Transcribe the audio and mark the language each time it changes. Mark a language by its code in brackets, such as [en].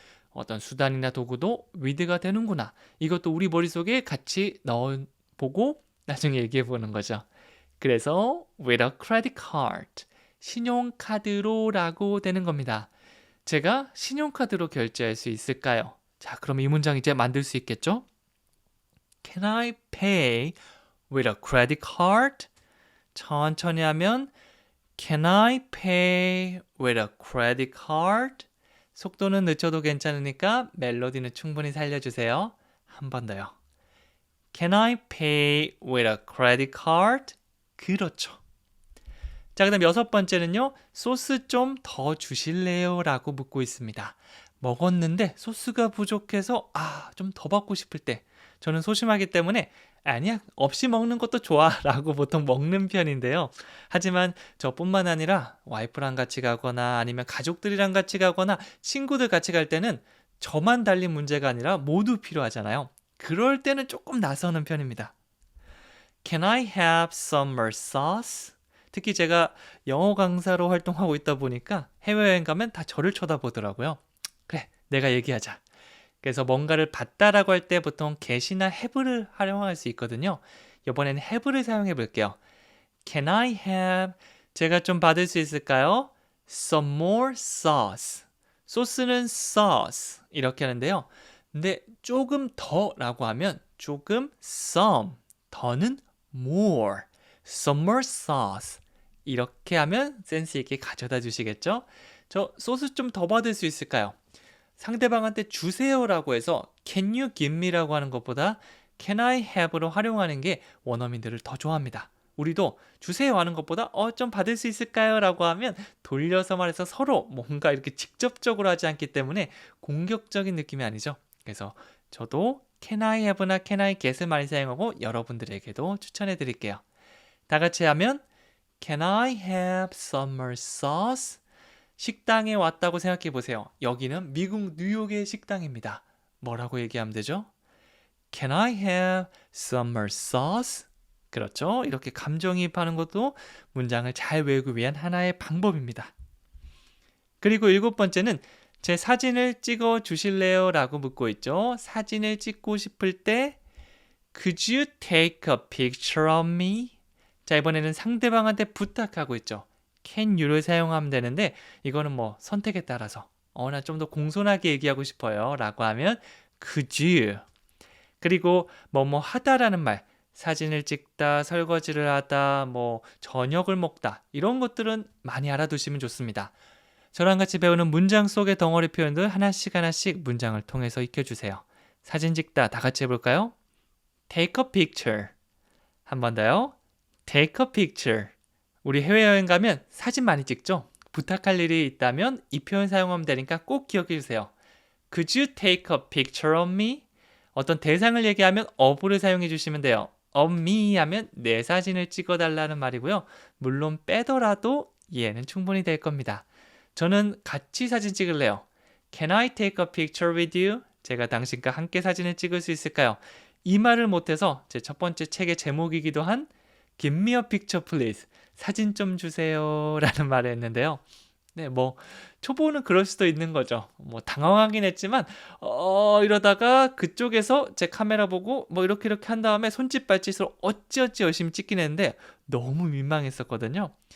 [ko] 어떤 수단이나 도구도 with가 되는구나. 이것도 우리 머릿속에 같이 넣어보고 나중에 얘기해 보는 거죠. 그래서 [en] with a credit card, [ko] 신용카드로 라고 되는 겁니다. 제가 신용카드로 결제할 수 있을까요? 자, 그럼 이 문장 이제 만들 수 있겠죠? [en] Can I pay with a credit card? [ko] 천천히 하면 [en] Can I pay with a credit card? [ko] 속도는 늦춰도 괜찮으니까 멜로디는 충분히 살려주세요. 한 번 더요. [en] Can I pay with a credit card? [ko] 그렇죠. 자, 그 다음 6번째는요. 소스 좀 더 주실래요? 라고 묻고 있습니다. 먹었는데 소스가 부족해서 좀 더 받고 싶을 때 저는 소심하기 때문에 아니야, 없이 먹는 것도 좋아 라고 보통 먹는 편인데요. 하지만 저뿐만 아니라 와이프랑 같이 가거나 아니면 가족들이랑 같이 가거나 친구들 같이 갈 때는 저만 달린 문제가 아니라 모두 필요하잖아요. 그럴 때는 조금 나서는 편입니다. [en] Can I have some more sauce? [ko] 특히 제가 영어 강사로 활동하고 있다 보니까 해외여행 가면 다 저를 쳐다보더라고요. 그래, 내가 얘기하자. 그래서 뭔가를 받다라고 할 때 보통 get이나 have를 활용할 수 있거든요. 이번에는 have를 사용해 볼게요. [en] Can I have? [ko] 제가 좀 받을 수 있을까요? [en] Some more sauce. [ko] 소스는 sauce 이렇게 하는데요. 근데 조금 더라고 하면 조금 some, 더는 more, [en] some more sauce [ko] 이렇게 하면 센스 있게 가져다 주시겠죠? 저 소스 좀 더 받을 수 있을까요? 상대방한테 주세요라고 해서 [en] can you give me [ko] 라고 하는 것보다 [en] can I have [ko] 로 활용하는 게 원어민들을 더 좋아합니다. 우리도 주세요 하는 것보다 좀 받을 수 있을까요? 라고 하면 돌려서 말해서 서로 뭔가 이렇게 직접적으로 하지 않기 때문에 공격적인 느낌이 아니죠. 그래서 저도 [en] can I have [ko] 나 [en] can I get [ko] 을 많이 사용하고 여러분들에게도 추천해 드릴게요. 다 같이 하면 [en] can I have summer sauce? [ko] 식당에 왔다고 생각해 보세요. 여기는 미국 뉴욕의 식당입니다. 뭐라고 얘기하면 되죠? [en] Can I have summer sauce? [ko] 그렇죠. 이렇게 감정이입하는 것도 문장을 잘 외우기 위한 하나의 방법입니다. 그리고 7번째는 제 사진을 찍어 주실래요? 라고 묻고 있죠. 사진을 찍고 싶을 때 [en] Could you take a picture of me? [ko] 자, 이번에는 상대방한테 부탁하고 있죠. [en] can you [ko] 를 사용하면 되는데 이거는 뭐 선택에 따라서 나 좀 더 공손하게 얘기하고 싶어요 라고 하면 [en] could you. [ko] 그리고 뭐뭐 하다라는 말, 사진을 찍다, 설거지를 하다, 뭐 저녁을 먹다 이런 것들은 많이 알아두시면 좋습니다. 저랑 같이 배우는 문장 속의 덩어리 표현들 하나씩 문장을 통해서 익혀주세요. 사진 찍다 다 같이 해볼까요? [en] Take a picture. [ko] 한 번 더요. [en] Take a picture. [ko] 우리 해외여행 가면 사진 많이 찍죠? 부탁할 일이 있다면 이 표현 사용하면 되니까 꼭 기억해 주세요. [en] Could you take a picture of me? [ko] 어떤 대상을 얘기하면 of를 사용해 주시면 돼요. of me 하면 내 사진을 찍어달라는 말이고요. 물론 빼더라도 이해는 충분히 될 겁니다. 저는 같이 사진 찍을래요. [en] Can I take a picture with you? [ko] 제가 당신과 함께 사진을 찍을 수 있을까요? 이 말을 못해서 제 첫 번째 책의 제목이기도 한 [en] Give me a picture please. [ko] 사진 좀 주세요 라는 말을 했는데요. 네, 뭐 초보는 그럴 수도 있는 거죠. 뭐 당황하긴 했지만 이러다가 그쪽에서 제 카메라 보고 뭐 이렇게 한 다음에 손짓 발짓으로 어찌어찌 열심히 찍긴 했는데 너무 민망했었거든요.